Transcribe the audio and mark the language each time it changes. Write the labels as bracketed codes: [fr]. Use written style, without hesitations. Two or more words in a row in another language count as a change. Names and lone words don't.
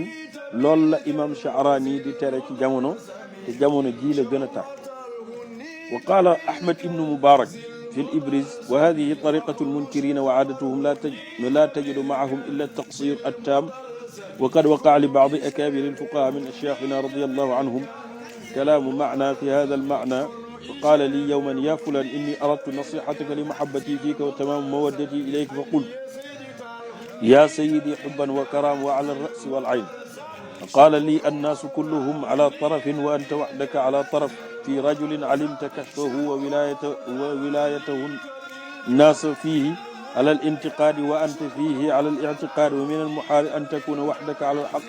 [wo] loolu la Imam Sha'rani di tere ci jamono, te jamono jii la gën a tar. [ar] وقال أحمد بن مبارك في الإبريز: وهذه طريقة المنكرين وعادتهم لا تجد معهم إلا التقصير التام، وقد وقع لبعض أكابر الفقهاء من أشياخنا رضي الله عنهم كلام معنى في هذا المعنى. فقال لي يوما: يا فلان، إني أردت نصيحتك لمحبتي فيك وتمام مودتي إليك، فقلت: يا سيدي حبا وكرام وعلى الرأس والعين. فقال لي: الناس كلهم على طرف وأنت وحدك على طرف، في رجل علمت كشفه وولايته الناس فيه على الانتقاد وأنت فيه على الاعتقاد، ومن المحال أن تكون وحدك على الحق.